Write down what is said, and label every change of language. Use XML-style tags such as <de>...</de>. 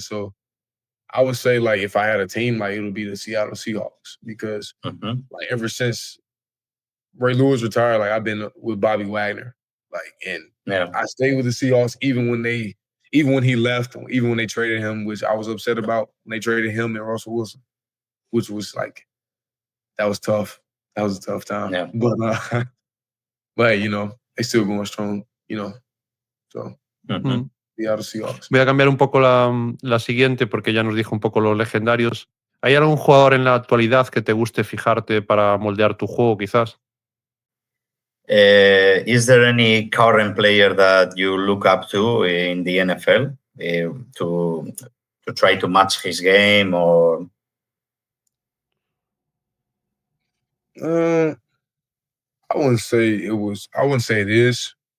<en>So I would say, like, if I had a team, like, it would be the Seattle Seahawks because, like, ever since Ray Lewis retired, like, I've been with Bobby Wagner, like, and I stayed with the Seahawks even when he left, even when they traded him, which I was upset about when they traded him and Russell Wilson, which was like, that was tough. That was a tough time. Yeah. But you know, they still going strong, you know. So, Seattle Seahawks.</en> <es>Voy a cambiar un poco la siguiente porque ya nos dijo un poco los legendarios. ¿Hay algún jugador en la actualidad que te guste fijarte para moldear tu juego, quizás?</es> <en>Is there any current player that you look up to in the NFL to try to match his game or? I wouldn't say it is.</en>